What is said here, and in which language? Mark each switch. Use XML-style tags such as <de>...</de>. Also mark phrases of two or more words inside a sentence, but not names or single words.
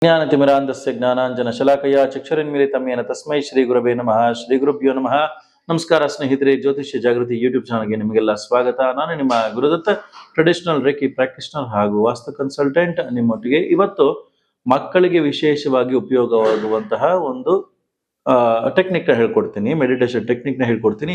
<sa>ಜ್ಞಾನತಿಮಿರಾಂಧಸ್ಯ ಜ್ಞಾನಾಂಜನಶಲಾಕಯ ಚಕ್ಷುರನ್ಮಿಲಿತಂ ಯೇನ ತಸ್ಮೈ ಶ್ರೀ ಗುರವೇ ನಮಃ. ಶ್ರೀ ಗುರುಭ್ಯೋ ನಮಃ.</sa> <kn>ನಮಸ್ಕಾರ ಸ್ನೇಹಿತರೆ, ಜ್ಯೋತಿಷ್ಯ ಜಾಗೃತಿ ಯೂಟ್ಯೂಬ್ ಚಾನಲ್ಗೆ ನಿಮಗೆಲ್ಲ ಸ್ವಾಗತ. ನಾನು ನಿಮ್ಮ ಗುರುದತ್ತ,</kn> <en>traditional reiki practitioner</en> <kn>ಹಾಗೂ</kn> <en>vastu consultant.</en> <kn>ನಿಮ್ಮೊಟ್ಟಿಗೆ ಇವತ್ತು ಮಕ್ಕಳಿಗೆ ವಿಶೇಷವಾಗಿ ಉಪಯೋಗವಾಗುವಂತಹ ಒಂದು ಟೆಕ್ನಿಕ್ ನ ಹೇಳ್ಕೊಡ್ತೀನಿ,</kn> <en>meditation technique</en> <kn>ನ ಹೇಳ್ಕೊಡ್ತೀನಿ.</kn>